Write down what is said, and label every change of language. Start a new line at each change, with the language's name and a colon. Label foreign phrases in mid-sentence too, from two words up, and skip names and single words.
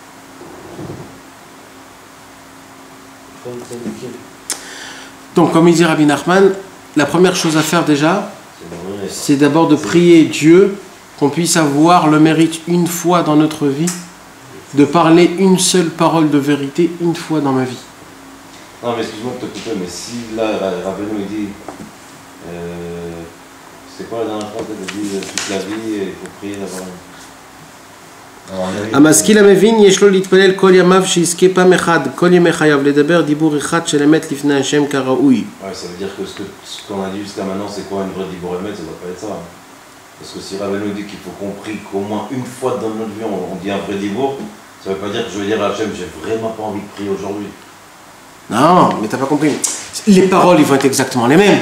French: Donc, comme il dit Rabbi Nachman, la première chose à faire déjà, c'est d'abord de prier Dieu qu'on puisse avoir le mérite une fois dans notre vie de parler une seule parole de vérité une fois dans ma vie. Non, mais excuse-moi de te couper, mais si là, Rabbeinu il dit, c'est quoi la dernière fois que tu as dit toute la vie, il faut prier d'abord.
Hebrew: המשכיל המבין יש לו להתפלל כל ימיו שיזכה פעם אחד כל ימי חייו לדבר דיבור אחד של אמת לפני השם כראוי.
French: Ouais, ça veut dire que ce qu'on a dit jusqu'à maintenant, c'est quoi une vraie
Hebrew: דיבור אמת,
French: ça doit pas être ça. Parce que si Rabbeinu dit qu'il faut qu'on prie qu'au moins une fois dans notre vie on dit un vrai dibour, ça veut pas dire que je vais dire à Hachem, j'ai vraiment pas envie de prier aujourd'hui. Non, mais t'as pas compris. Les paroles, ils vont être exactement les mêmes.